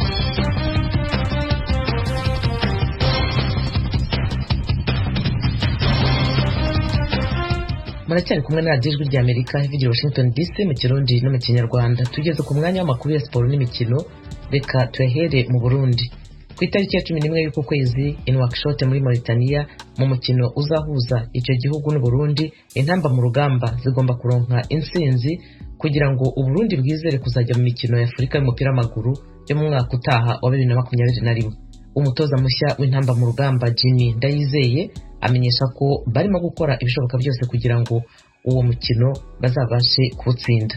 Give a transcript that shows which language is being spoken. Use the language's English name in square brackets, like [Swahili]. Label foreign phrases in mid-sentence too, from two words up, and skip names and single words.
[Kinyarwanda] Muracyari kumwe na Radio Ijwi ry'Amerika ivugira Washington DC mu Kirundi no mu Kinyarwanda. Tugeze ku mwanya w'amakuru ya siporo n'imikino. Reka tuyahere mu Burundi. [Rundi] Ku ku itariki ya 11 y'uko kwezi i Nouakchott muri Mauritania mu mukino uzahuza icyo gihugu n'u Burundi intamba mu rugamba zigomba kuronka intsinzi kugira ngo u Burundi bwizere kuzajya mu mikino ya Afurika y'umupira w'amaguru yo mu mwaka utaha wa 2021. [Kinyarwanda] Umutoza mushya w'intamba mu rugamba Jimmy Ndayizeye amenyesha ko barimo gukora ibishoboka byose kugira ngo uwo mukino bazabashe kuwutsinda.